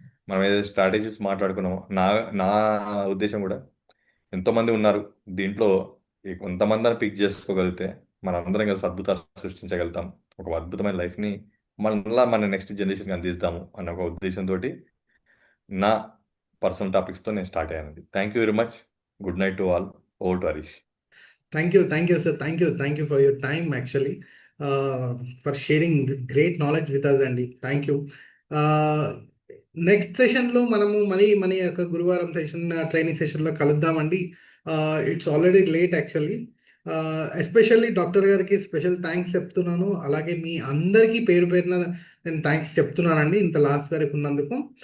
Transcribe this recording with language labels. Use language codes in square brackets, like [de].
[te] మనం ఏదైతే స్ట్రాటజీస్ మాట్లాడుకున్నామో, నా ఉద్దేశం కూడా ఎంతోమంది ఉన్నారు దీంట్లో, ఈ కొంతమందిని పిక్ చేసుకోగలిగితే మన అందరం కలిసి అద్భుతాలు సృష్టించగలుగుతాం. ఒక అద్భుతమైన లైఫ్ని మన నెక్స్ట్ జనరేషన్కి అందిస్తాము అన్న ఒక ఉద్దేశంతో నా పర్సనల్ టాపిక్స్తో నేను స్టార్ట్ అయ్యానండి. [en] Thank you very much. Good night to all. Over to Harish. Thank you, sir. Thank you for your time, actually, for sharing this great knowledge with us, Andy. Thank you. [te] Next సెషన్లో మనము మన యొక్క గురువారం session training సెషన్లో కలుద్దామండి. [en] It's already late actually. [te] Especially doctor గారికి special thanks చెప్తున్నాను. అలాగే మీ అందరికీ పేరు పేరున నేను థ్యాంక్స్ చెప్తున్నానండి ఇంత లాస్ట్ వరకు ఉన్నందుకు.